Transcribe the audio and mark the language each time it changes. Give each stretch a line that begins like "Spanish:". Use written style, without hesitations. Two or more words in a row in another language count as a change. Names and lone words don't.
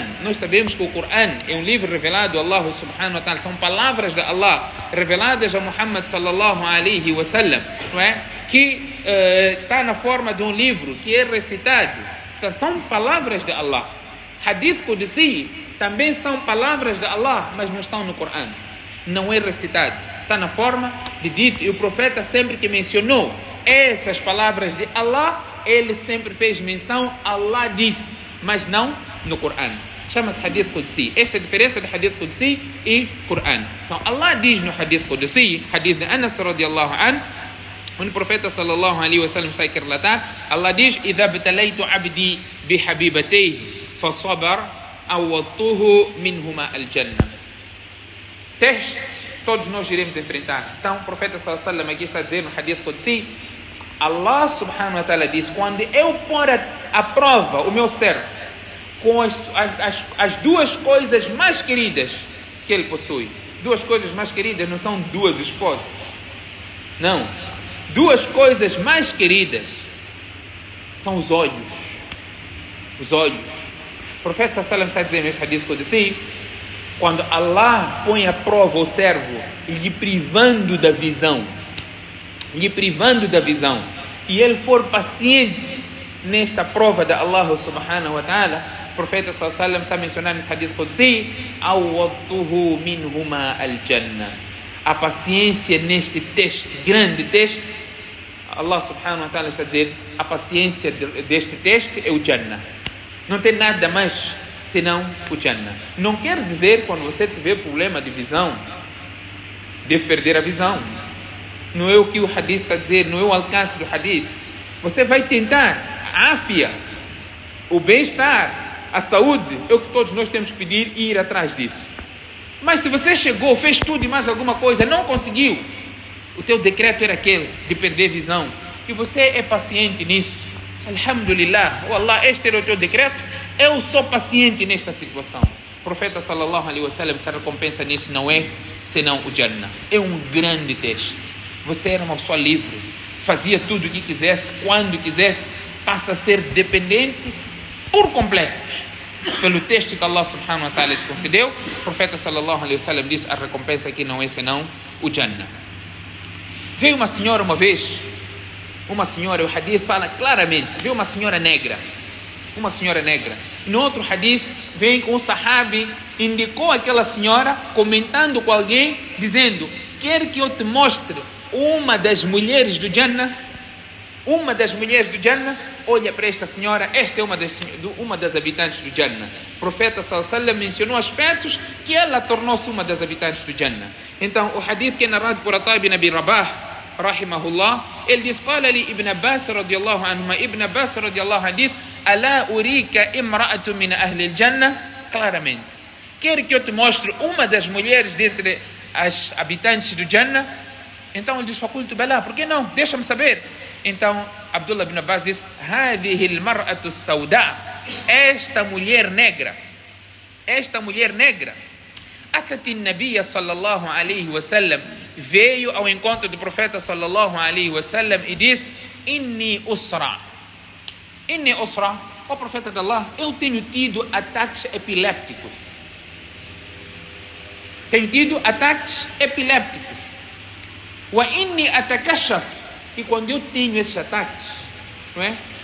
Portuguese: Nós sabemos que o Coran é um livro revelado a Allah
Arabic: سبحانه وتعالى.
Portuguese: São palavras de Allah reveladas a Muhammad
Arabic: صلى الله عليه وسلم,
Portuguese: não é? Que está na forma de um livro que é recitado. Portanto, são palavras de Allah.
Arabic: حديث قدسي
Portuguese: também são palavras de Allah, mas não estão no Coran. Não é recitado. Está na forma de dito. E o profeta, sempre que mencionou essas palavras de Allah, ele sempre fez menção: Allah disse, mas não no Coran. Chama-se
Arabic: حديث قدسي.
Portuguese: Esta é a diferença de
Arabic: حديث قدسي
Portuguese: e Coran. Então Allah diz no
Arabic: حديث قدسي,
Portuguese: Hadith de Anas
Arabic: رضي الله عنه,
Portuguese: onde o profeta
Arabic: صلى الله عليه وسلم
Portuguese: está a relatar, Allah diz:
Arabic: إذا ابتليت عبدي بحبيبتيه فصبر عوضته منهما الجنة.
Portuguese: Testes todos nós iremos enfrentar. Então o profeta
Arabic: صلى الله عليه وسلم
Portuguese: aqui está a dizer no
Arabic: حديث قدسي,
Portuguese: Allah
Arabic: سبحانه وتعالى
Portuguese: diz: quando eu pôr à prova o meu servo com as duas coisas mais queridas que ele possui. Duas coisas mais queridas não são duas esposas, não. Duas coisas mais queridas são os olhos. Os olhos. O profeta
Arabic: صلى الله عليه وسلم
Portuguese: está dizendo nesse
Arabic: حديث قدسي:
Portuguese: quando Allah põe à prova o servo, lhe privando da visão, e ele for paciente nesta prova de Allah
Arabic: سبحانه وتعالى,
Portuguese: o profeta
Arabic: صلى الله عليه وسلم
Portuguese: está mencionando nesse
Arabic: حديث قدسي: عوضته منهما الجنة.
Portuguese: A paciência neste teste, grande teste, Allah
Arabic: سبحانه وتعالى
Portuguese: está a dizer: a paciência deste teste é o Jannah. Não tem nada mais senão o Jannah. Não quer dizer, quando você tiver problema de visão, deve perder a visão. Não é o que o hadith está a dizer, não é o alcance do hadith. Você vai tentar a áfia, o bem-estar, a saúde, é o que todos nós temos que pedir e ir atrás disso. Mas se você chegou, fez tudo e mais alguma coisa, não conseguiu, o teu decreto era aquele de perder visão, e você é paciente nisso, alhamdulillah, oh Allah, este era o teu decreto, eu sou paciente nesta situação. O profeta
Arabic: صلى الله عليه وسلم,
Portuguese: essa recompensa nisso não é senão o Jannah. É um grande teste. Você era uma pessoa livre, fazia tudo o que quisesse, quando quisesse, passa a ser dependente por completo pelo texto que Allah
Arabic: سبحانه وتعالى
Portuguese: te concedeu. O profeta
Arabic: صلى الله عليه وسلم
Portuguese: disse: a recompensa aqui não é senão o Jannah. Veio uma senhora uma vez, o hadith fala claramente, veio uma senhora negra. No outro hadith vem com um sahabi, indicou aquela senhora comentando com alguém, dizendo: quer que eu te mostre uma das mulheres do Jannah? Olha para esta senhora, esta é uma das habitantes do Jannah. O profeta
Arabic: صلى الله عليه وسلم
Portuguese: mencionou aspectos que ela tornou-se uma das habitantes do Jannah. Então o hadith que é narrado por Ata ibn Abi Rabah rahimahullah, ele diz:
Arabic: قال لي ابن عباس رضي الله عنهما، ابن عباس رضي الله عنه diz: ألا أريك امرأة من أهل الجنة.
Portuguese: Claramente, quer que eu te mostre uma das mulheres dentre as habitantes do Jannah? Então ele diz:
Arabic: فقلت بلى,
Portuguese: por que não? Deixa-me saber. Então Abdullah ibn Abbas diz:
Arabic: هذه المرأة السوداء,
Portuguese: esta mulher negra,
Arabic: أتت النبي صلى الله عليه وسلم,
Portuguese: veio ao encontro do profeta
Arabic: صلى الله عليه وسلم
Portuguese: e diz:
Arabic: إني أصرع,
Portuguese: ó profeta de Allah, eu tenho tido ataques epilépticos.
Arabic: وإني أتكشف,
Portuguese: e quando eu tenho esses ataques, não é?